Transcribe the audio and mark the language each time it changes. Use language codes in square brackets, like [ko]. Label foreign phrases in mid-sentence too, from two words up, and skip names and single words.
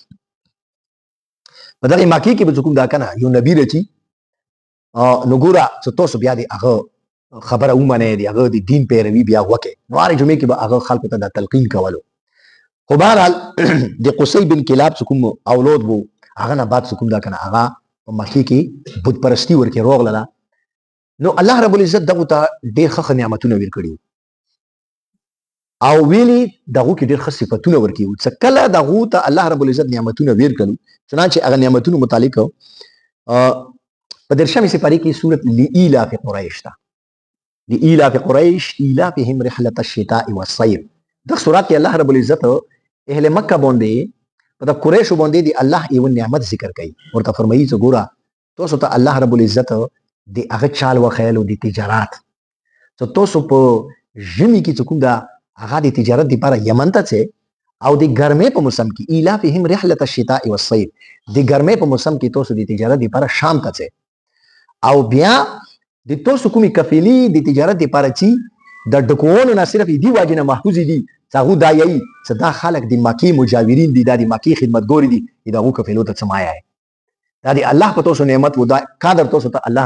[ps] په دغه مکی کې به څوک دا کنه یو نبی رچی نو ګورا چې تاسو بیا دی هغه خبره ومنه دی هغه دی دین پیروي بیا وکه نو هر جمعې کې به هغه خلکو ته د تلقین کولو خو بهرحال د قصي بن کلاب څوک اولاد وو هغه نه بعد څوک دا کنه هغه په مکی کې بت پرستی ورکه روغله نو الله رب العزت دغه ته ډېر ښه نعمتونه ورکړي او ویلی دغه کې ډېر ښه صفاتونه ورکړي چې کله دغه ته الله رب العزت نعمتونه ورکړي چنانچه هغه نعمتونو متعلق په درشمه سپاری کې سورۃ لإلاف قریش تا [ar] لإيلاف قریش ایلافهم رحلة الشتاء والصيف. [ps] دا سورات کې الله رب العزت اهل مکه باندې په د قریشو باندې دی الله یو نعمت ذکر کوي. ورته فرمایي چې ګوره تاسو ته الله رب العزت د هغه چال وخیل او د تجارت چې تاسو په ژمي کې چې کوم دا هغه د تجارت لپاره یمن ته ځئ او د ګرمۍ په موسم کې [ar] ایلافهم رحلة الشتاء والصيف [ps] د ګرمۍ په موسم کې تاسو د تجارت لپاره شام ته ځئ او بیا د تاسو کومې قافلې د تجارت لپاره چې د ډکوونو نه صرف دې وجې نه محفوظ دي چې هغوی دا یایي چې دا خلک د مکې مجاورین دي دا د مکې خدمتګوري دي د هغو قافلو ته څه مایه دی دا د الله په تاسو نعمت و دا قدر تاسو ته الله